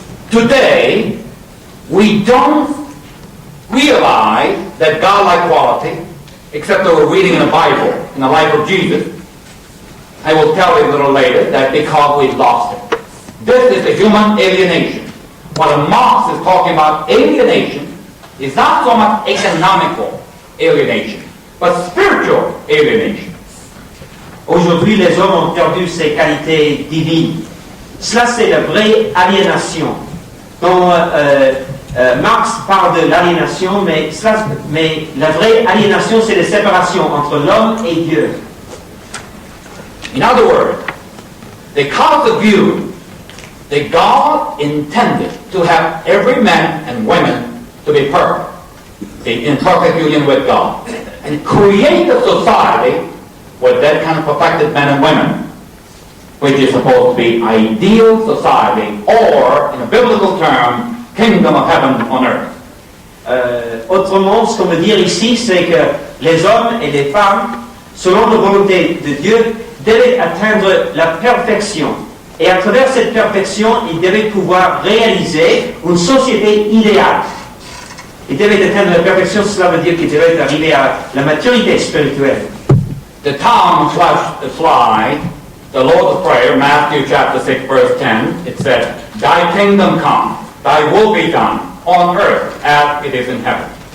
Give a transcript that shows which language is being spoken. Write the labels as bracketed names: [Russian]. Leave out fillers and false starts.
[English] Today, we don't realize that godlike quality, except that we're reading in the Bible, in the life of Jesus. I will tell you a little later that because we've lost it. This is the human alienation. What Marx is talking about alienation is not so much economical alienation, but spiritual alienation. [French] Aujourd'hui, les hommes ont perdu ces qualités divines. Cela, c'est la vraie aliénation. Quand Marx parle de l'aliénation, mais la vraie aliénation, c'est la séparation entre l'homme et Dieu. [English] In other words, the Causa view that God intended to have every man and woman to be perfect, in perfect union with God, and create a society with that kind of perfected men and women, which is supposed to be ideal society, or, in a biblical term, kingdom of heaven on earth. [French] Autrement, ce qu'on veut dire ici, c'est que les hommes et les femmes, selon la volonté de Dieu, devaient atteindre la perfection. Et à travers cette perfection, ils devaient pouvoir réaliser une société idéale. Ils devaient atteindre la perfection, cela veut dire qu'ils devaient arriver à la maturité spirituelle. [English] The Tom slide, the Lord's Prayer, Matthew chapter 6, verse 10, it says, Thy kingdom come, thy will be done, on earth as it is in heaven.